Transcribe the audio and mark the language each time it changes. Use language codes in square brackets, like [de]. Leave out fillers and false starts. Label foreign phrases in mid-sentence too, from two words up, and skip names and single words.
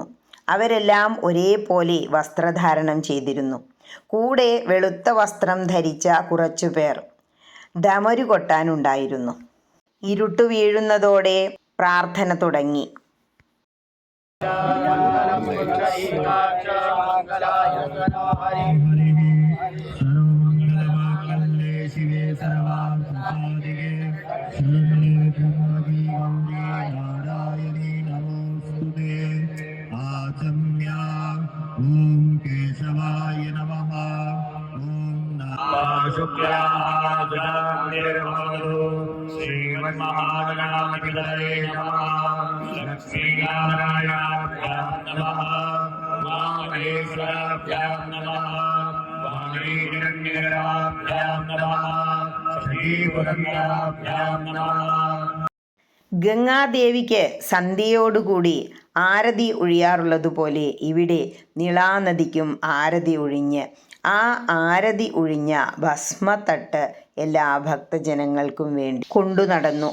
[ml] അവരെല്ലാം ഒരേപോലെ വസ്ത്രധാരണം ചെയ്തിരുന്നു. കൂടെ വെളുത്ത വസ്ത്രം ധരിച്ച കുറച്ചു പേർ ഡമരു കൊട്ടാനുണ്ടായിരുന്നു. ഇരുട്ടു വീഴുന്നതോടെ പ്രാർത്ഥന തുടങ്ങി. [sa] शिवे सर्वार्थसाधिके शरण्ये त्र्यम्बके गौरी नारायणी नमोस्तुते आचम्या ॐ केशवाय नमः ॐ शुक्लां श्रीमन्महागणाधिपतये नमः लक्ष्मीनारायणाभ्यां नमः उमामहेश्वराभ्यां नमः [ml] ഗംഗാദേവിക്ക് സന്ധ്യയോടുകൂടി ആരതി ഒഴിയാറുള്ളതുപോലെ ഇവിടെ നിളാനദിക്കും ആരതി ഒഴിഞ്ഞ് ആ ആരതി ഒഴിഞ്ഞ ഭസ്മത്തട്ട് എല്ലാ ഭക്തജനങ്ങൾക്കും വേണ്ടി കൊണ്ടു നടന്നു.